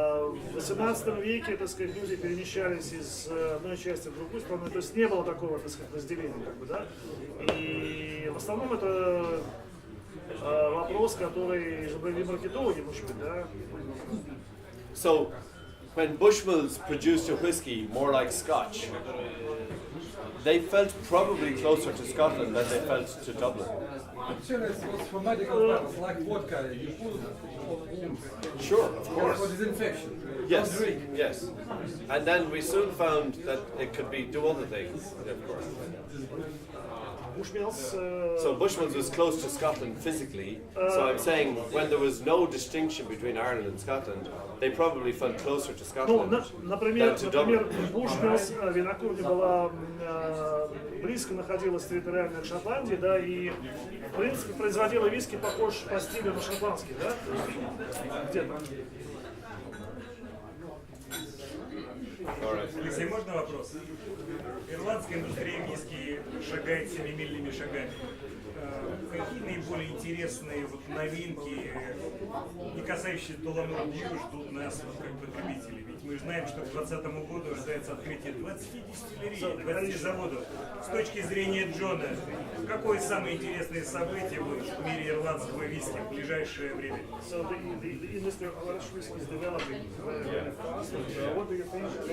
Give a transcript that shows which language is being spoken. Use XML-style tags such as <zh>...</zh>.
<ru>В 18 веке, так сказать, люди перемещались из одной части в другую страну, то есть не было такого, так сказать, разделения, как бы, да. И в основном это вопрос, который же были маркетологи, может быть, да.</ru> <en>So, when Bushmills produced a whiskey more like Scotch, they felt probably closer to Scotland than they felt to Dublin. Actually, it was for medical purposes, like vodka. You put Sure, of course. for disinfection. Yes, Don't drink. yes. And then we soon found that it could do other things, of course. Bushmills. So Bushmills was close to Scotland physically, so I'm saying when there was no distinction between Ireland and Scotland, they probably felt closer to Scotland</en> <ru>например,</ru> <en>than to Dublin.</en> <ru>Bushmills, винокурня была близко находилась территориально к Шотландии, да, и в принципе производила виски похож по стилю на шотландский, да, где-то. Алексей, можно вопрос? Ирландская индустрия виски шагает семимильными шагами. Какие наиболее интересные новинки, не касающиеся Tullamore Dew, ждут нас как потребителей? Ведь мы знаем, что к 2020 году ожидается открытие 20 дистиллерий, 20 заводов. С точки зрения Джона, какое самое интересное событие будет в мире ирландского виски в ближайшее время?</ru> <en>So the industry of Irish whiskey is developing very fast. What do you think?</en>